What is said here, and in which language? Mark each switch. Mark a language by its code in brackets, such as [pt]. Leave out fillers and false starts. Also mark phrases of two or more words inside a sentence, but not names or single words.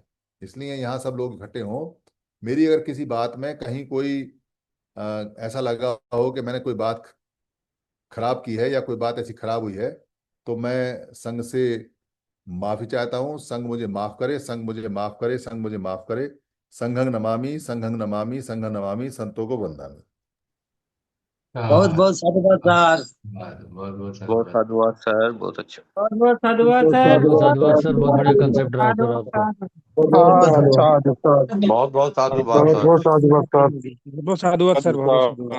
[hi] इसलिए यहाँ सब लोग इकट्ठे हों। मेरी अगर किसी बात में कहीं कोई ऐसा लगा हो कि मैंने कोई बात खराब की है, या कोई बात ऐसी खराब हुई है, तो मैं संघ से माफी चाहता हूँ। संघ मुझे माफ करे, संघ मुझे माफ करे, संघ मुझे माफ करे। [pi] संघं नमामि, संघं नमामि, संघं नमामि, [hi] संतों को वंदामि। बहुत हाँ। बहुत साधुवाद सर। बहुत बहुत बहुत साधुवाद। साधुवाद सर, बहुत अच्छा। बहुत बहुत साधुवाद बहुत सर। बहुत बहुत साधुवाद साधुवाद सर। सर, बहुत बढ़िया कंसेप्ट रहा फिर आपका। बहुत बहुत साधुवाद। साधु साधु बहुत बहुत साधुवाद बहुत सर। बहुत साधुवाद सर। बहुत साधुवाद सर, बहुत बहुत साधुवाद।